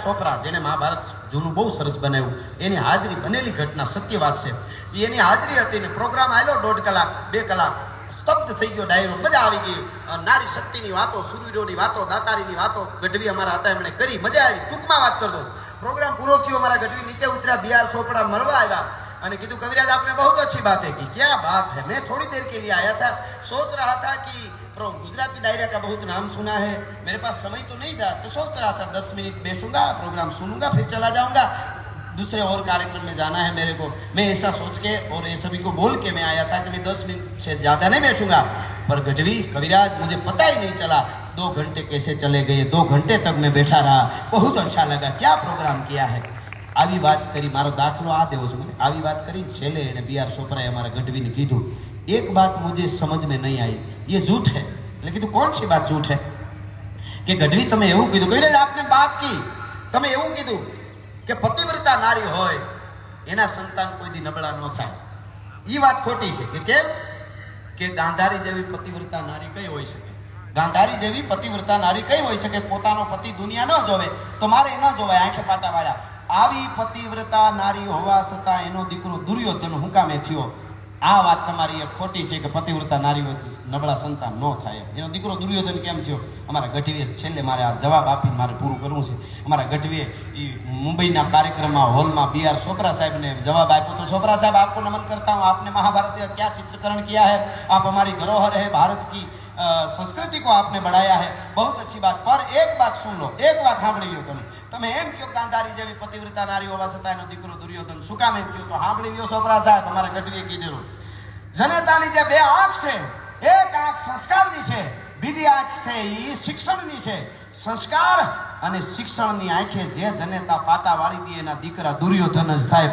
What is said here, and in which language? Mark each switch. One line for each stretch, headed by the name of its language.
Gujarati: ચોપરા, જેને મહાભારત જૂનું બહુ સરસ બનાવ્યું, એની હાજરી બનેલી ઘટના, સત્ય વાત છે. એની હાજરી હતી ને પ્રોગ્રામ આવેલો 1.5 કલાક 2 કલાક. સ્તબ્ધ થઈ ગયો ડાયરો, મજા આવી ગઈ. નારી શક્તિની વાતો, સુરવીરોની વાતો, દાતારીની વાતો ગઢવી અમારા હતા એમણે કરી, મજા આવી. ટૂંકમાં વાત કરી દઉં, પ્રોગ્રામ પૂરો થયો, અમારા ગઢવી નીચે ઉતર્યા, બી.આર. ચોપડા મળવા આવ્યા અને કીધું
Hindi: कविराज आपने बहुत अच्छी बातें की. क्या बात है, मैं थोड़ी देर के लिए आया था, सोच रहा था कि गुजराती डायरा का बहुत नाम सुना है, मेरे पास समय तो नहीं था, तो सोच रहा था 10 मिनट बैठूंगा, प्रोग्राम सुनूंगा, फिर चला जाऊंगा, दूसरे और कार्यक्रम में जाना है मेरे को. मैं ऐसा सोच के और ये सभी को बोल के मैं आया था कि मैं 10 मिनट से ज्यादा नहीं बैठूंगा. पर गढ़वी कविराज मुझे पता ही नहीं चला 2 घंटे कैसे चले गए, 2 घंटे तक मैं बैठा रहा, बहुत अच्छा लगा, क्या प्रोग्राम किया है.
Gujarati: આવી વાત કરી, મારો દાખલો આ દેવો છે મને. આવી વાત કરી છેલ્લે એને બી.આર. ચોપરાએ અમારા ગઢવીને કીધું, એક
Hindi: बात मुझे समझ में नहीं आई, ये झूठ है.
Gujarati: એટલે કીધું
Hindi: कौन सी बात झूठ है?
Gujarati: કે ગઢવી તમે એવું કીધું, કવિરાજ આપને बात की, તમે એવું કીધું કે પતિવ્રતા નારી હોય એના સંતાન કોઈ દી નબળા ન થાય. એ વાત ખોટી છે. કે કેમ? કે ગાંધારી જેવી પતિવ્રતા નારી કઈ હોઈ શકે? ગાંધારી જેવી પતિવ્રતા નારી કઈ હોઈ શકે? પોતાનો પતિ દુનિયા ન જોવે તો મારે ન જોવાય, આંખે પાટા વાળા. આવી પતિવ્રતા નારી હોવા છતાં એનો દીકરો દુર્યોધન હું કામે થયો? આ વાત તમારી એ ખોટી છે કે પતિવ્રતા નારી નબળા સંતાન ન થાય. એનો દીકરો દુર્યોધન કેમ થયો? અમારા ગઢવીએ છેલ્લે મારે આ જવાબ આપીને મારે પૂરું કરવું છે. અમારા ગઢવીએ એ મુંબઈના કાર્યક્રમમાં હોલમાં બી.આર. ચોપરા સાહેબને જવાબ આપ્યો તો, ચોપરા
Hindi: साहब आपको नमन करता हूँ, आपने महाभारत का क्या चित्रीकरण किया है, आप हमारी धरोहर है, भारत की संस्कृति को आपने बढ़ाया है, बहुत अच्छी बात. पर एक बात सुन लो, एक बात
Gujarati: સાંભળી લો. તમે એમ કહો ગાંધારી જેવી પતિવ્રતા નારી હોવા છતાં એનો દીકરો દુર્યોધન શું કામ એમ થયો? તો સાંભળી લ્યો ચોપરા સાહેબ, અમારા ગઢવીએ કીધેલું, જનતાની જે 2 આંખ છે, એક આંખ સંસ્કારની છે, બીજી આંખ છે એ શિક્ષણની છે. સંસ્કાર અને શિક્ષણની આંખે જે જનેતા પાટા વાળી દે એના દીકરા દુર્યોધન જ થાય.